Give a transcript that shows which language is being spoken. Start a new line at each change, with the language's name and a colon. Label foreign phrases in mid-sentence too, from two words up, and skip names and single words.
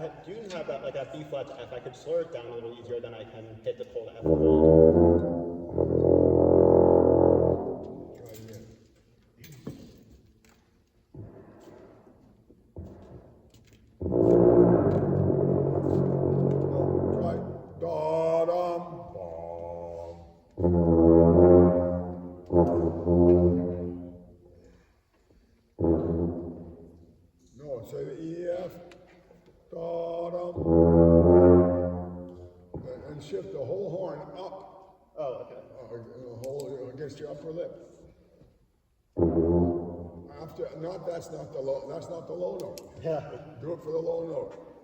English: do have that, like that B flat to F. I could slow it down a little easier than I can hit the cold F. Try again. Try da-dum, bum. No, say the E, F, da-dum. And shift the whole horn up. Oh, okay. Hold against your upper lip. After, that's not the low note. Yeah. Do it for the low note.